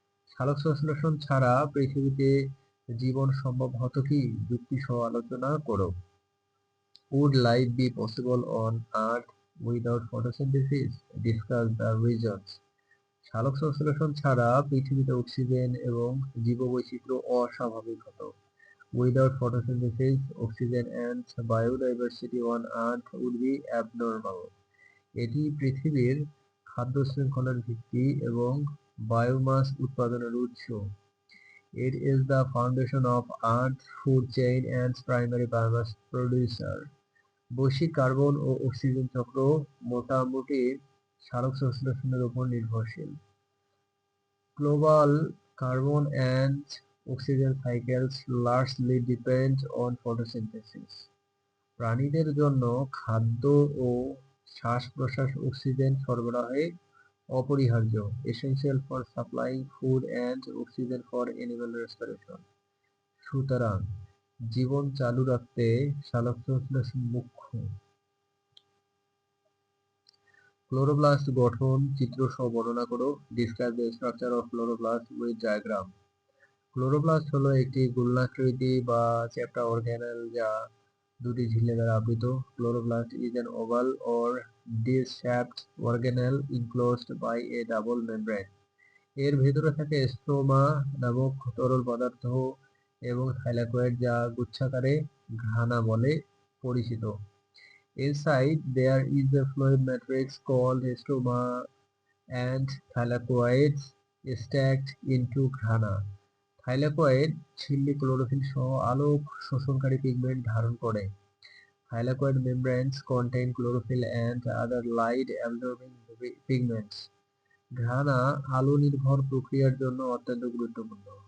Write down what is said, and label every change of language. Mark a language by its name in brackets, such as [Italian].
[Bangla] সালোকসংশ্লেষণ ছাড়া পৃথিবীতে জীবন সম্ভব হতো কি? যুক্তি সহ আলোচনা করো। [English] Would life be possible on Earth without photosynthesis? Discuss the reasons. [Bangla] সালোকসংশ্লেষণ ছাড়া পৃথিবীতে অক্সিজেন এবং জীববৈচিত্র্য অস্বাভাবিক হতো। [English] Without photosynthesis, oxygen and biodiversity on Earth would be abnormal. [Bangla] এটি পৃথিবীর খাদ্য শৃঙ্খলার ভিত্তি এবং বায়োমাস উৎপাদনের উৎস। [English] It is the foundation of Earth's food chain and primary biomass producer. [Bangla] বৈশ্বিক কার্বন ও অক্সিজেন চক্র মোটামুটি সালোকসংশ্লেষণের উপর নির্ভরশীল। [English] Global carbon and oxygen cycles largely depend on photosynthesis. [Bangla] প্রাণীদের জন্য খাদ্য ও শ্বাস-প্রশ্বাস অক্সিজেন সরবরাহে অপরিহার্য, [English] essential for supplying food and oxygen for animal respiration. [Bangla] সুতরাং জীবন চালু রাখতে সালোকসংশ্লেষণ মুখ্য। ক্লোরোপ্লাস্ট গঠন চিত্র সহ বর্ণনা করো। [English] Describe the structure of chloroplast with diagram. [Bangla] Chloroplast হলো একটি গোলাকৃতি বা চ্যাপ্টা অর্গানেল যা দুটি ঝিল্লি দ্বারা আবৃত। [English] Chloroplast is an oval or disc-shaped organelle enclosed by a double membrane. [Bangla] এর ভেতরে থাকে স্ট্রোমা নামক তরল পদার্থ এবং থাইলাকয়েড যা গুচ্ছাকারে ঘ্রাণা বলে পরিচিত। [English] Inside there is a fluid matrix called stroma and thylakoids stacked into grana. [Bangla] Thylakoid ঝিল্লি ক্লোরোফিল সহ আলোক শোষণকারী পিগমেন্ট ধারণ করে। [English] Thylakoid membranes contain chlorophyll and other light absorbing pigments. [Bangla] ঘ্রাণা আলো নির্ভর প্রক্রিয়ার জন্য অত্যন্ত গুরুত্বপূর্ণ।